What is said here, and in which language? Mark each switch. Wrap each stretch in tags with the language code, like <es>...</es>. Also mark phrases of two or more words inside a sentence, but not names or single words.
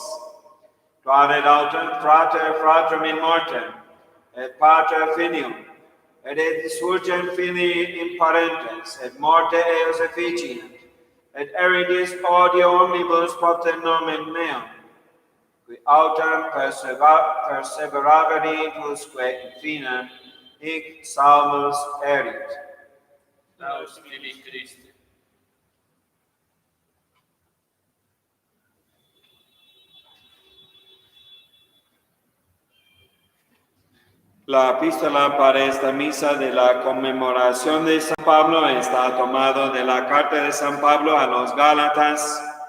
<la>Tradet autem fratrem in mortem, et pater filium, et surgent filii in parentes, et morte eos efficient, et eridis odio omnibus propter nomen meum, qui autem perseveraveritusque in fine, hic salvus erit. Laus tibi Christe.</la> <es>La epístola para esta misa de la conmemoración de San Pablo está tomado de la carta de San Pablo a los Gálatas.</es>